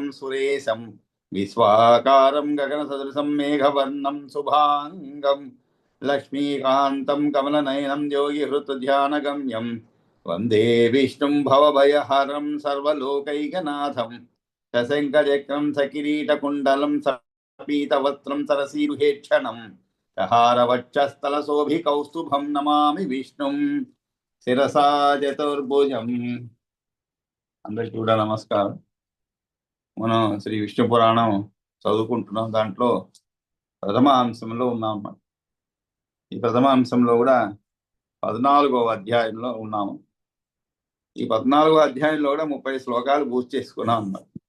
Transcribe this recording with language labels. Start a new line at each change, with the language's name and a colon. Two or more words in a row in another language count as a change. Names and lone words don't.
Sanskrit: सुरेशं विश्वाकारं गगनसदृशं मेघवर्णं शुभाङ्गं लक्ष्मीकान्तं कमलनयनं योगिहृतध्यानगम्यं वन्दे विष्णुं भवभयहरं सर्वलोकैकनाथं सशङ्खचक्रं सकिरीटकुण्डलं सपीतवस्त्रं सरसीरुहेक्षणं सहारवक्षस्थलशोभिकौस्तुभं नमामि विष्णुं शिरसा चतुर्भुजम्।
Telugu: అందరికీ కూడా నమస్కారం. మనం శ్రీ విష్ణు పురాణం చదువుకుంటున్నాం. దాంట్లో ప్రథమ అంశంలో ఉన్నాం అన్నమాట. ఈ ప్రథమ అంశంలో కూడా 14వ అధ్యాయంలో ఉన్నాము. ఈ 14వ అధ్యాయంలో కూడా 30 శ్లోకాలు పూర్తి చేసుకున్నాం అన్నమాట.